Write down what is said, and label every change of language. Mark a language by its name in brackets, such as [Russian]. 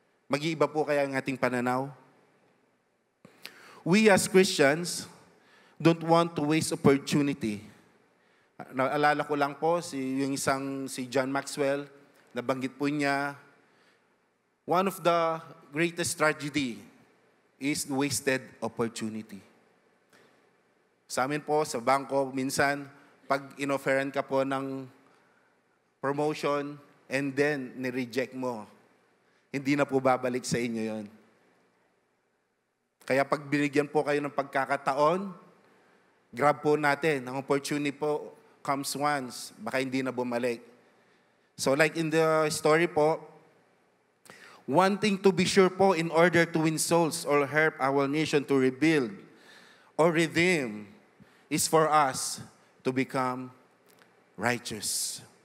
[Filipino] Mag-iiba po kaya ang ating pananaw? [English] We as Christians don't want to waste opportunity. [Filipino] Naalala ko lang po, si John Maxwell, nabanggit po niya, [English] one of the greatest tragedy is wasted opportunity. [Filipino] Sa amin po, sa bangko, minsan, pag inofferan ka po ng promotion and then ni-reject mo, hindi na po babalik sa inyo yon. Kaya pag binigyan po kayo ng pagkakataon, grab po natin. Ang opportunity po [English] comes once, [Filipino] baka hindi na bumalik. [English] So like in the story po, wanting to be sure po in order to win souls or help our nation to rebuild or redeem is for us to become righteous.